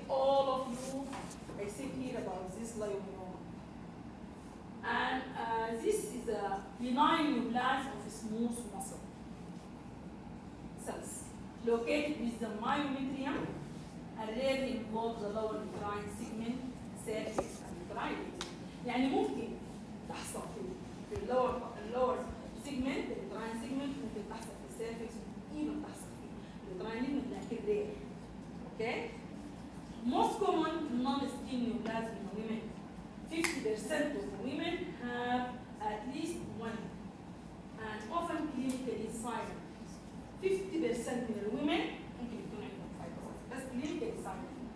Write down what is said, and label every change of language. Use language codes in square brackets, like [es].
[en] All of you, I say here about this leiomyoma. And this is a benign neoplasm of smooth muscle cells located with the myometrium and rarely involve the lower uterine segment, cervix, and uterine. [ar] يعني ممكن تحصل في اللور segment, [en] the uterine segment [ar] ممكن تحصل في السيرفكس even تحصل في uterine segment لكن rare. [en] Okay? Most common non-skin neoplasm in women. 50% of women have at least one, and often clinically silent. [ar] 50% من الwomen ممكن يكون عندهم fibrosis, بس [en] clinically silent.